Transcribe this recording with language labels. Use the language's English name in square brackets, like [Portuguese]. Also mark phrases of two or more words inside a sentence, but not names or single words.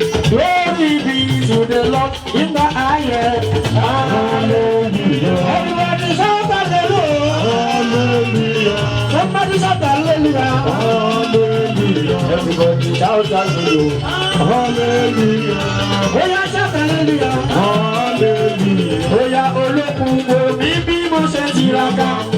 [English] Glory be to the Lord. In the highest. Hallelujah. Everybody shout hallelujah. Hallelujah. Somebody shout hallelujah. Hallelujah. Everybody shout hallelujah. Hallelujah. Oya, shout hallelujah. Hallelujah. Oya, [Yoruba] olókun wo mi bí mo ṣe tiraka.